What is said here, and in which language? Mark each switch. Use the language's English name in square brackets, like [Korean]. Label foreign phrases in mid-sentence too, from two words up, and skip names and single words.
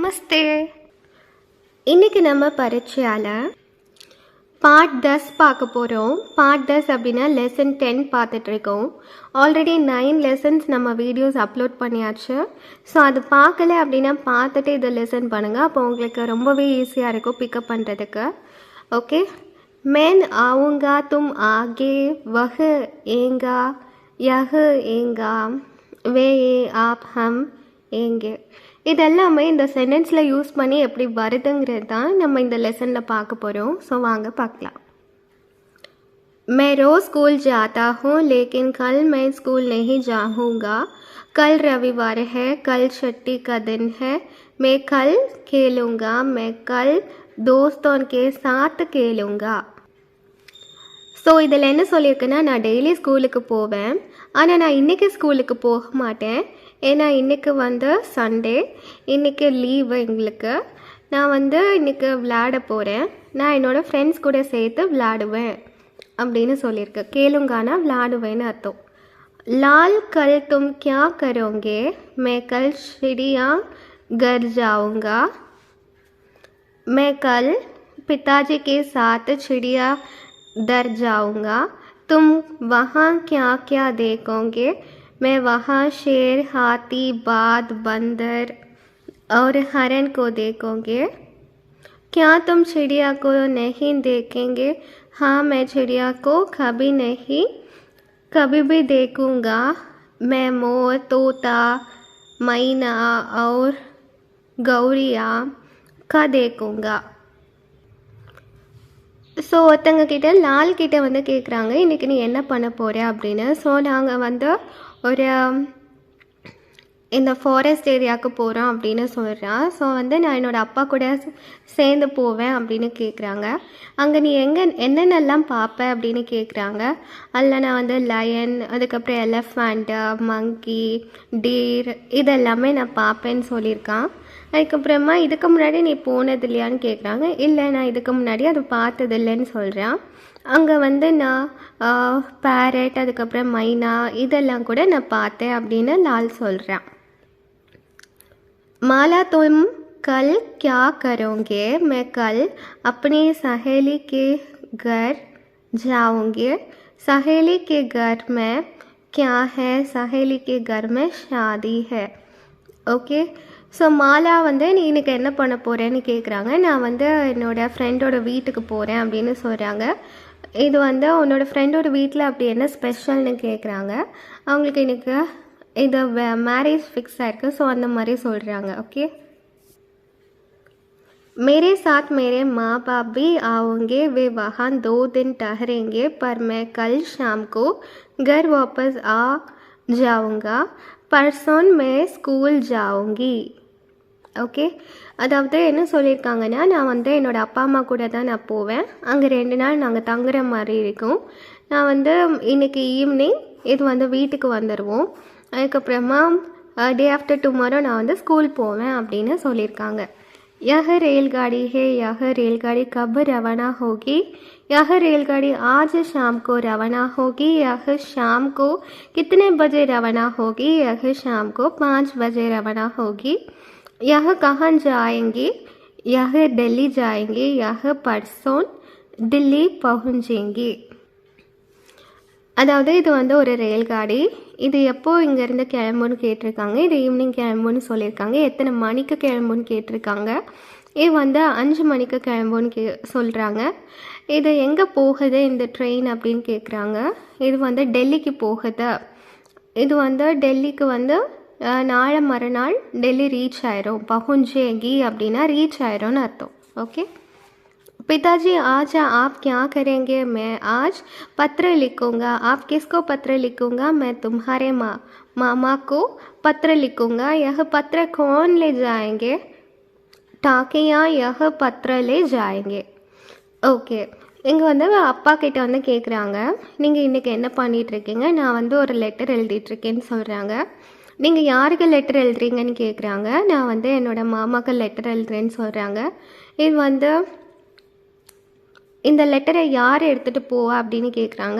[Hindi] नमस्ते। इनके [Tamil] நம்ம பரீட்சையால பார்ட் 10 பார்க்க போகிறோம். பார்ட் 10 அப்படின்னா லெசன் 10 பார்த்துட்ருக்கோம். [English] already 9 lessons [Tamil] நம்ம வீடியோஸ் அப்லோட் பண்ணியாச்சு. ஸோ அது பார்க்கல அப்படின்னா பார்த்துட்டு இதை லெசன் பண்ணுங்கள். அப்போ உங்களுக்கு ரொம்பவே ஈஸியாக இருக்கும் பிக்கப் பண்ணுறதுக்கு. ஓகே, [Hindi] मैं आऊँगा तुम आगे, वह आएगा यह आएगा, वे आप हम आएंगे. [Tamil] இதெல்லாமே இந்த சென்டென்ஸில் யூஸ் பண்ணி எப்படி வருதுங்கிறது தான் நம்ம இந்த லெசனில் பார்க்க போகிறோம். ஸோ வாங்க பார்க்கலாம். [Hindi] मैं रोज़ स्कूल जाता हूँ लेकिन कल मैं स्कूल नहीं जाऊँगा. कल रविवार है, कल छुट्टी का दिन है. मैं कल खेलूँगा, मैं कल दोस्तों के साथ खेलूँगा. [Tamil] ஸோ இதில் என்ன சொல்லியிருக்குன்னா, நான் டெய்லி ஸ்கூலுக்கு போவேன், ஆனால் நான் இன்றைக்கி ஸ்கூலுக்கு போக மாட்டேன். ஏன்னா இன்றைக்கி சண்டே, இன்றைக்கி லீவு எங்களுக்கு. நான் இன்றைக்கி விளையாட போகிறேன், நான் என்னோடய ஃப்ரெண்ட்ஸ் கூட சேர்த்து விளையாடுவேன் அப்படின்னு சொல்லியிருக்கேன். கேளுங்கானா விளையாடுவேன்னு அர்த்தம். [Hindi] लाल कल तुम क्या करोगे? मैं कल चिड़िया घर जाऊँगा. मैं कल पिताजी के साथ चिड़िया घर जाऊँगा. तुम वहाँ क्या क्या देखोगे? मैं वहाँ शेर, हाथी, बाघ, बंदर और हरण को देखोगे. क्या तुम चिड़िया को नहीं देखेंगे? हाँ, मैं चिड़िया को कभी भी देखूँगा. मैं मोर, तोता, मैना और गौरिया का देखूँगा. [Tamil] ஸோ ஒருத்தங்க கிட்ட லால் கிட்ட கேட்குறாங்க, இன்றைக்கி நீ என்ன பண்ண போகிற அப்படின்னு. ஸோ நாங்கள் ஒரு இந்த ஃபாரஸ்ட் ஏரியாவுக்கு போகிறோம் அப்படின்னு சொல்கிறேன். ஸோ நான் என்னோடய அப்பா கூட சேர்ந்து போவேன் அப்படின்னு கேட்குறாங்க. அங்கே நீ என்னென்னலாம் பார்ப்ப அப்படின்னு கேட்குறாங்க. அதில் நான் லயன், அதுக்கப்புறம் [English] elephant, monkey, deer [Tamil] இதெல்லாமே நான் பார்ப்பேன்னு சொல்லியிருக்கான். அதுக்கப்புறமா இதுக்கு முன்னாடி நீ போனது இல்லையான்னு கேட்குறாங்க. இல்லை, நான் இதுக்கு முன்னாடி அது பார்த்தது இல்லைன்னு சொல்கிறேன். அங்கே நான் பேரட், அதுக்கப்புறம் மைனா இதெல்லாம் கூட நான் பார்த்தேன் அப்படின்னு லால் சொல்கிறேன். [Hindi] माला तुम कल क्या करोगे? मैं कल अपनी सहेली के घर जाऊँगी. सहेली के घर में क्या है? सहेली के घर में शादी है. [English] okay, so [Tamil] மாலா நீ இன்னைக்கு என்ன பண்ண போகிறேன்னு கேட்குறாங்க. நான் என்னோடய ஃப்ரெண்டோட வீட்டுக்கு போகிறேன் அப்படின்னு சொல்கிறாங்க. இது உன்னோட ஃப்ரெண்டோட வீட்டில் அப்படி என்ன ஸ்பெஷல்னு கேட்குறாங்க. அவங்களுக்கு இன்றைக்கி இது [English] marriage fix [Tamil] ஆகிருக்கு. ஸோ அந்த மாதிரி சொல்கிறாங்க. ஓகே, [Hindi] मेरे साथ मेरे माँ बाप भी आओगे. वे वहाँ 2 दिन ठहरेंगे, पर मैं कल शाम को घर वापस आ जाऊँगा. परसों मैं स्कूल जाऊँगी. [Tamil] ஓகே, அதாவது என்ன சொல்லியிருக்காங்கன்னா, நான் என்னோடய அப்பா அம்மா கூட தான் நான் போவேன். அங்கே 2 நாள் நாங்கள் தங்குற மாதிரி இருக்கும். நான் இன்றைக்கி ஈவினிங் இது வீட்டுக்கு வந்துடுவோம். அதுக்கப்புறமா [English] day after tomorrow [Tamil] நான் ஸ்கூல் போவேன் அப்படின்னு சொல்லியிருக்காங்க. [Hindi] यह रेलगाड़ी है, यह रेलगाड़ी कब रवाना होगी? यह रेलगाड़ी आज शाम को रवाना होगी. यह शाम को कितने बजे रवाना होगी? यह शाम को 5 बजे रवाना होगी. यह कहाँ जाएंगी? यह दिल्ली जाएंगी. यह परसों दिल्ली पहुँचेंगी. [Tamil] அதாவது இது ஒரு ரயில்காடி. இது எப்போ இங்கேருந்து கிளம்புன்னு கேட்டிருக்காங்க. இது ஈவினிங் கிளம்புன்னு சொல்லியிருக்காங்க. எத்தனை மணிக்கு கிளம்புன்னு கேட்டிருக்காங்க. இது 5 மணிக்கு கிளம்புன்னு சொல்கிறாங்க. இது எங்கே போகுது இந்த ட்ரெயின் அப்படின்னு கேட்குறாங்க. இது டெல்லிக்கு போகுது. இது டெல்லிக்கு நாளை மறுநாள் டெல்லி ரீச் ஆயிரும். பகுஞ்சேங்கி அப்படின்னா ரீச் ஆயிரும்னு அர்த்தம். ஓகே, [Hindi] पिताजी आज आप क्या करेंगे? मैं आज पत्र लिखूँगा. आप किसको पत्र लिखूँगा? मैं तुम्हारे मामा को पत्र लिखूँगा. यह पत्र कौन ले जाएंगे? टाकियाँ यह पत्र ले जाएंगे. [Tamil] ஓகே, இங்கே அப்பா கிட்ட கேட்குறாங்க, நீங்கள் இன்றைக்கி என்ன பண்ணிகிட்ருக்கீங்க? நான் ஒரு லெட்டர் எழுதிட்டுருக்கேன்னு சொல்கிறாங்க. நீங்கள் யாருக்கு லெட்டர் எழுதுறீங்கன்னு கேட்குறாங்க. நான் என்னோடய மாமாவுக்கு லெட்டர் எழுதுறேன்னு சொல்கிறாங்க. இது இந்த லெட்டரை யார் எடுத்துகிட்டு போவா அப்படின்னு கேட்குறாங்க.